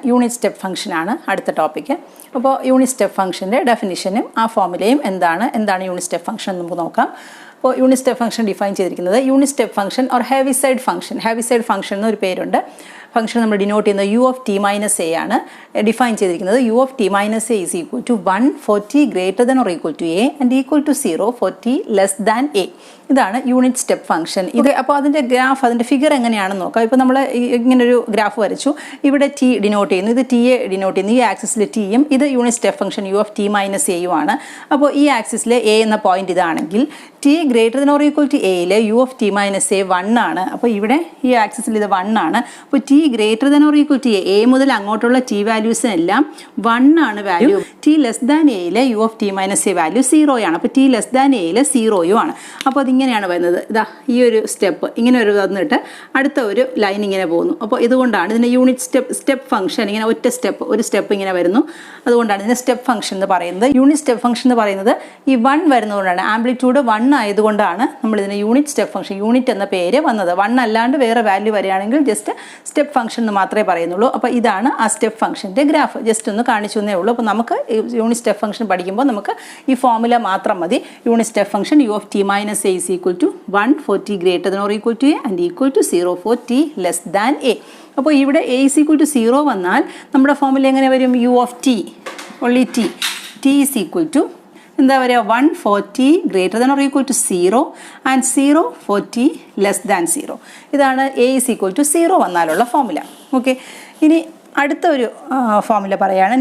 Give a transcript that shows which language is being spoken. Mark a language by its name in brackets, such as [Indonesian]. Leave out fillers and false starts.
[Malayalam] Unit step ഫംഗ്ഷനാണ് അടുത്ത topic. അപ്പോൾ യൂണിറ്റ് സ്റ്റെപ്പ് ഫംഗ്ഷൻ്റെ ഡെഫിനിഷനും ആ ഫോമുലയും എന്താണ് യൂണിറ്റ് സ്റ്റെപ്പ് ഫംഗ്ഷൻ എന്ന് നമുക്ക് നോക്കാം. അപ്പോൾ യൂണിറ്റ് സ്റ്റെപ്പ് ഫംഗ്ഷൻ ഡിഫൈൻ ചെയ്തിരിക്കുന്നത് unit step function or Heaviside function എന്നൊരു പേരുണ്ട്. ഫംഗ്ഷൻ നമ്മൾ ഡിനോട്ട് ചെയ്യുന്നത് u of t minus a ആണ്. ഡിഫൈൻ ചെയ്തിരിക്കുന്നത് [English] u of t minus a is equal to 1 for t greater than or equal to a and equal to 0 for t less than a. [Malayalam] ഇതാണ് unit step function. ഇത് അപ്പോൾ അതിൻ്റെ graph, അതിൻ്റെ figure എങ്ങനെയാണെന്ന് നോക്കാം. ഇപ്പോൾ നമ്മൾ ഇങ്ങനൊരു ഗ്രാഫ് വരച്ചു. ഇവിടെ ടി ഡിനോട്ട് ചെയ്യുന്നു, ഇത് ടി എ ഡിനോട്ട് ചെയ്യുന്നു. ഈ ആക്സിസിൽ ടിയും ഇത് unit step function u of t minus a ആണ്. അപ്പോൾ ഈ ആക്സിസിൽ എ എന്ന പോയിന്റ് ഇതാണെങ്കിൽ [English] t greater than or equal to [Malayalam] എയിൽ u of t minus a 1 ആണ്. അപ്പോൾ ഇവിടെ ഈ ആക്സിസിൽ ഇത് 1 ആണ്. അപ്പോൾ [English] t greater than or equal to [Malayalam] A മുതൽ അങ്ങോട്ടുള്ള ടി വാല്യൂസിനെല്ലാം 1 ആണ് വാല്യൂ. ടി ലെസ് ദാൻ എയിലെ u of t minus a value 0 ആണ്. അപ്പോൾ ടി ലെസ് ദാൻ എയിലെ 0 ആണ്. അപ്പോൾ അതിങ്ങനെയാണ് വരുന്നത്. ഇതാ ഈ ഒരു സ്റ്റെപ്പ് ഇങ്ങനെ ഒരു വന്നിട്ട് അടുത്ത ഒരു ലൈൻ ഇങ്ങനെ പോകുന്നു. അപ്പോൾ ഇതുകൊണ്ടാണ് ഇതിൻ്റെ യൂണിറ്റ് സ്റ്റെപ്പ് ഫംഗ്ഷൻ ഇങ്ങനെ ഒരു സ്റ്റെപ്പ് ഇങ്ങനെ വരുന്നു. അതുകൊണ്ടാണ് ഇതിൻ്റെ സ്റ്റെപ്പ് ഫംഗ്ഷൻ എന്ന് പറയുന്നത്. യൂണിറ്റ് സ്റ്റെപ്പ് ഫംഗ്ഷൻ എന്ന് പറയുന്നത് ഈ 1 വരുന്നതുകൊണ്ടാണ്, ആംപ്ലിറ്റ്യൂഡ് 1 ആയതുകൊണ്ടാണ് നമ്മൾ ഇതിന് യൂണിറ്റ് സ്റ്റെപ്പ് ഫംഗ്ഷൻ, യൂണിറ്റ് എന്ന പേര് വന്നത്. 1 അല്ലാണ്ട് വേറെ വാല്യൂ വരികയാണെങ്കിൽ ജസ്റ്റ് സ്റ്റെപ്പ് ഫംഗ്ഷൻ എന്ന് മാത്രമേ പറയുന്നുള്ളൂ. അപ്പോൾ ഇതാണ് ആ സ്റ്റെപ്പ് ഫംഗ്ഷൻ്റെ ഗ്രാഫ്. ജസ്റ്റ് ഒന്ന് കാണിച്ചു എന്നേ ഉള്ളൂ. അപ്പോൾ നമുക്ക് യൂണിറ്റ് സ്റ്റെപ്പ് ഫംഗ്ഷൻ പഠിക്കുമ്പോൾ നമുക്ക് ഈ ഫോർമുല മാത്രം മതി. [English] Unit step function u of t minus a is equal to 1 for t greater than or equal to a and equal to 0 for t less than a. [Malayalam] അപ്പോൾ ഇവിടെ [English] a is equal to 0 [Malayalam] വന്നാൽ നമ്മുടെ formula എങ്ങനെ വരും? [English] u of t only t is equal to [Malayalam] എന്താ പറയുക [English] 1 for t greater than or equal to 0 and 0 for t less than 0. [Malayalam] ഇതാണ് [English] a is equal to 0 [Malayalam] വന്നാലുള്ള formula. Okay, ഇനി അടുത്ത ഒരു ഫോർമുല പറയുകയാണ്.